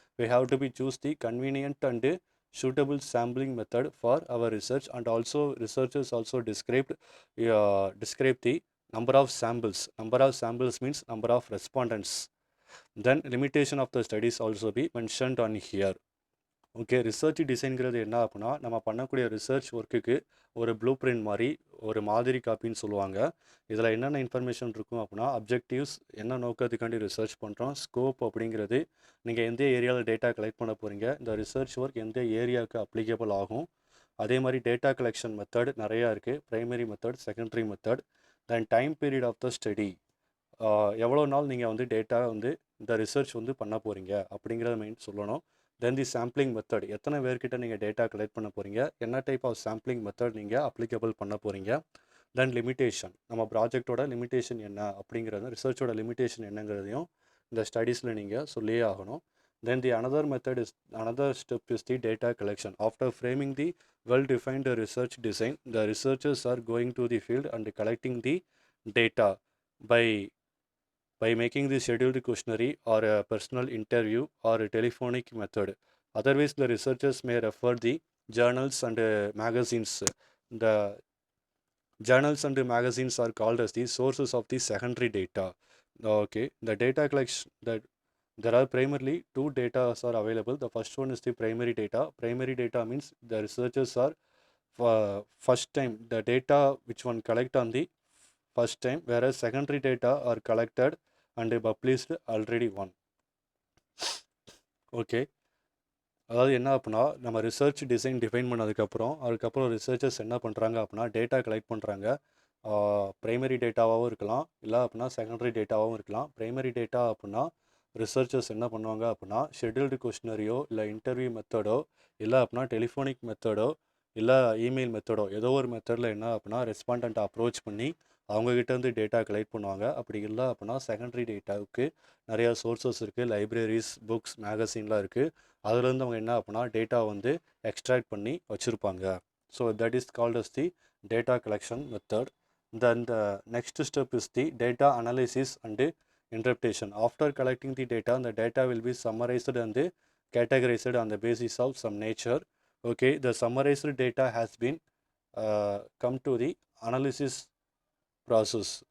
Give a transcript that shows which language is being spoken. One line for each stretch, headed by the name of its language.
English: We have to be choose the convenient and suitable sampling method for our research. And also researchers also describe the number of samples. Number of samples means number of respondents. Then limitation of the studies also be mentioned on here.
Tamil: Okay, research டிசைன்கிறது என்ன அப்படின்னா நம்ம பண்ணக்கூடிய research ஒர்க்குக்கு ஒரு blue print மாதிரி, ஒரு மாதிரி காப்பின்னு சொல்லுவாங்க. இதில் என்னென்ன இன்ஃபர்மேஷன் இருக்கும் அப்படின்னா அப்ஜெக்டிவ்ஸ், என்ன நோக்கத்துக்காண்டி ரிசர்ச் பண்ணுறோம், ஸ்கோப் அப்படிங்கிறது நீங்கள் எந்த ஏரியாவில் டேட்டா கலெக்ட் பண்ண போகிறீங்க, இந்த ரிசர்ச் ஒர்க் எந்த ஏரியாவுக்கு அப்ளிகபிள் ஆகும். அதே மாதிரி டேட்டா கலெக்ஷன் மெத்தட் நிறையா இருக்குது, primary method, secondary method. Then
English: time period of the study,
Tamil: எவ்வளோ நாள் நீங்கள் வந்து டேட்டா வந்து இந்த ரிசர்ச் வந்து பண்ண போகிறீங்க அப்படிங்கிறத மெயின் சொல்லணும். தென் தி சாம்பிளிங் மெத்தட், எத்தனை பேர்கிட்ட நீங்கள் டேட்டா கலெக்ட் பண்ண போகிறீங்க, என்ன டைப் ஆஃப் சாம்பிளிங் மெத்தட் நீங்கள் அப்ளிகபிள் பண்ண போகிறீங்க. தென் லிமிட்டேஷன், நம்ம ப்ராஜெக்டோட லிமிட்டேஷன் என்ன அப்படிங்கிறது, ரிசர்ச்சோட லிமிட்டேஷன் என்னங்கிறதையும் இந்த ஸ்டடீஸில் நீங்கள் சொல்லியே ஆகணும்.
English: Then the another step is the data collection. After framing the well-defined research design, the researchers are going to the field and collecting the data by making the scheduled questionnaire or a personal interview or a telephonic method. Otherwise, the researchers may refer the journals and magazines. The journals and magazines are called as the sources of the secondary data. Okay, the data collection that there are primarily two data are available. The first one is the primary data. Primary data means the researchers are first time the data which one collect on the first time, whereas secondary data are collected and published already one.
Tamil: Okay, அதாவது என்ன அப்படின்னா நம்ம research design define அதுக்கப்புறம் researchers என்ன பண்ணுறாங்க அப்படின்னா data collect பண்ணுறாங்க. Primary டேட்டாவாகவும் இருக்கலாம், இல்லை அப்படின்னா செகண்டரி டேட்டாவாகவும் இருக்கலாம். ப்ரைமரி டேட்டா அப்படின்னா ரிசர்ச்சர்ஸ் என்ன பண்ணுவாங்க அப்படின்னா ஷெட்யூல்டு கொஸ்டினரியோ இல்லை இன்டர்வியூ மெத்தடோ இல்லை அப்படின்னா டெலிஃபோனிக் மெத்தடோ இல்லை இமெயில் மெத்தடோ ஏதோ ஒரு மெத்தடில் என்ன அப்படின்னா ரெஸ்பாண்டண்ட்டை அப்ரோச் பண்ணி அவங்ககிட்டேருந்து டேட்டா கலெக்ட் பண்ணுவாங்க. அப்படி இல்லை அப்படின்னா செகண்டரி டேட்டாவுக்கு நிறையா சோர்ஸஸ் இருக்குது, லைப்ரரிஸ், புக்ஸ், மேகசின்லாம் இருக்குது. அதுலேருந்து அவங்க என்ன அப்படின்னா டேட்டா வந்து எக்ஸ்ட்ராக்ட் பண்ணி வச்சுருப்பாங்க.
English: So that is called as the data collection method. Then the next step is the data analysis and interpretation. After collecting the data will be summarized and categorized on the basis of some nature. Okay, the summarized data has been come to the analysis process.